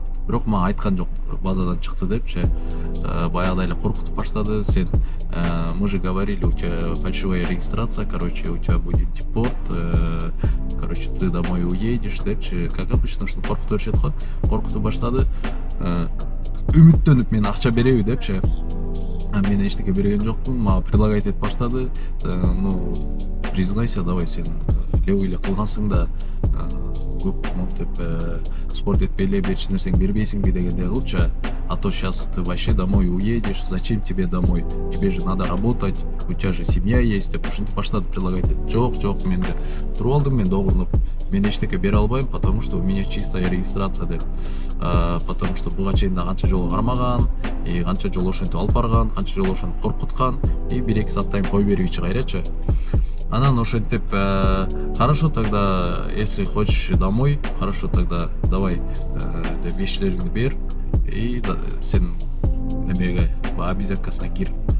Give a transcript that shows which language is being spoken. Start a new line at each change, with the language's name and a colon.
Kyrgyz: Бирок мага айткан жок, базадан чыкты депчи. Баягыдай эле коркутуп баштады.
Russian: Сен, мы же говорили, у тебя фальшивая регистрация, короче, у тебя будет депорт, короче, ты домой уедешь
Kyrgyz: депчи.
Russian: Как обычно,
Kyrgyz: ушуну коркутуп беришет го. Коркутуп баштады. Үмүттөнүп мен акча береби депчи. Мен эчтеке берген жокмун, мага предлагать этип баштады.
Russian: Ну, признайся, давай,
Kyrgyz: сен левый эле кылгансың да, көп монтип спорт этпей эле эч нерсең бербейсиңби дегендей кылчу.
Russian: А то сейчас ты вообще домой уедешь, зачем тебе домой? Тебе же надо работать, у тебя же семья есть,
Kyrgyz: деп ушинтип баштады
Russian: предлагать.
Kyrgyz: Жок, мен де туруп алдым, мен догурунуп. Мен эчтеке бере албайм,
Russian: потому что у меня чистая регистрация
Kyrgyz: деп. Потому что буга чейин да канча жолу кармаган, канча жолу ошентип алып барган, канча жолу ошентип коркуткан, 1-2 сааттан кой берүүчү кайрачы. Анан ошентип,
Russian: хорошо, тогда, если хочешь домой, хорошо, тогда давай
Kyrgyz: деп вещилериңди бер и сен немеге обязаловкасына кир.